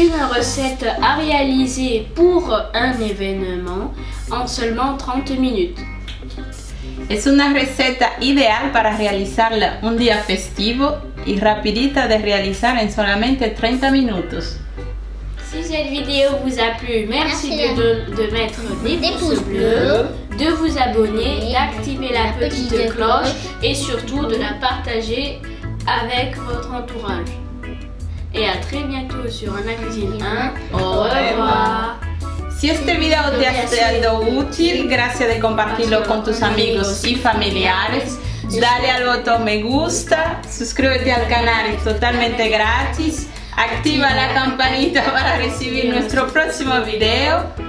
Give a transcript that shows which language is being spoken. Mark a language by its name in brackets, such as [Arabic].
[French] recette à réaliser pour un événement en seulement 30 minutes. [Spanish] Es una receta ideal para realizarla un día festivo y rapidita de realizar en solamente 30 minutos. [French] Si cette vidéo vous a plu, merci de mettre des pouces bleus, de vous abonner, d'activer la petite cloche et surtout de la partager avec votre entourage. Et à très bientôt sur Ana Cuisine 1. Au revoir. [Spanish] Si este video te ha sido útil, gracias de compartirlo con tus amigos y familiares. Dale al botón me gusta, suscríbete al canal, es totalmente gratis. Activa la campanita para recibir nuestro próximo video.